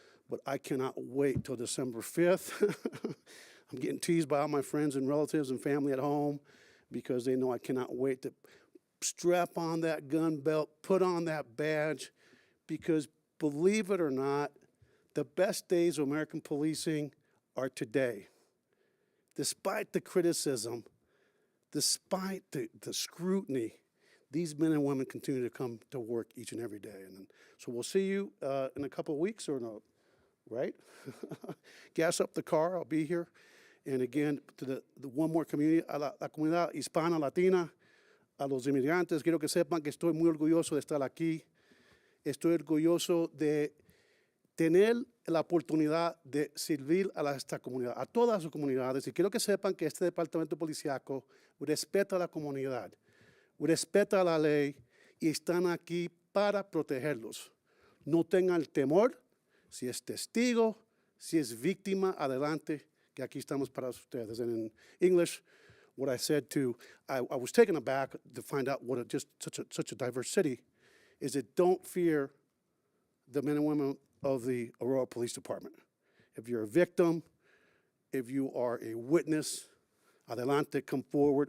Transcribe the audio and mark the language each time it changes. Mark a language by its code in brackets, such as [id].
[en] But I cannot wait till December 5th. I'm getting teased by all my friends and relatives and family at home because they know I cannot wait to strap on that gun belt, put on that badge, because believe it or not, the best days of American policing are today. Despite the criticism, despite the scrutiny, these men and women continue to come to work each and every day. And so we'll see you in a couple of weeks or no, right? Gas up the car, I'll be here. And again, to the one more community, [es] a la comunidad hispana, latina, a los inmigrantes, quiero que sepan que estoy muy orgulloso de estar aquí. Estoy orgulloso de tener la oportunidad de servir a esta comunidad, a todas sus comunidades. Y quiero que sepan que este departamento policíaco respeta a la comunidad, respeta la ley y están aquí para protegerlos. No tengan el temor, si es testigo, si es víctima, adelante, que aquí estamos para ustedes. [en] And in English, what I said I was taken aback to find out what such a diverse city is that don't fear the men and women of the Aurora Police Department. If you're a victim, if you are a witness, adelante, come forward.